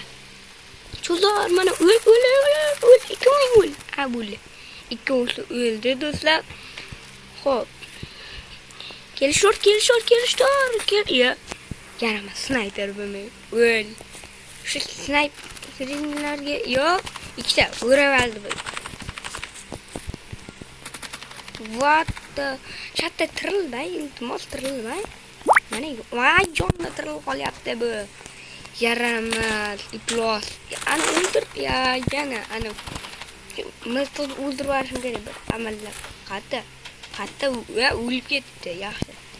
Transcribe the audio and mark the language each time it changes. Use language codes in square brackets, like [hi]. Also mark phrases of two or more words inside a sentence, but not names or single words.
[uz] Cho'zar mana o'l. Ikkoving o'l. Bo'ldi. Ikkovsi o'ldi do'stlar. Xo'p. Kelishtor. Ya. Yarama sniper bo'lmay. O'l. Shu sniperlarga yo'q. Ikkita o'ravaldi bu. [en] What the? [uz] Shatta tirilmay, iltimos tirilmay. Mana voy jonni tirilib qolyapti bu. Yaramas, iflos. Ana o'ldir ya, yana ana. Mustaqil o'ldirib yuborishim kerak bir amallar. Qatta va o'lib ketdi, yaxshi.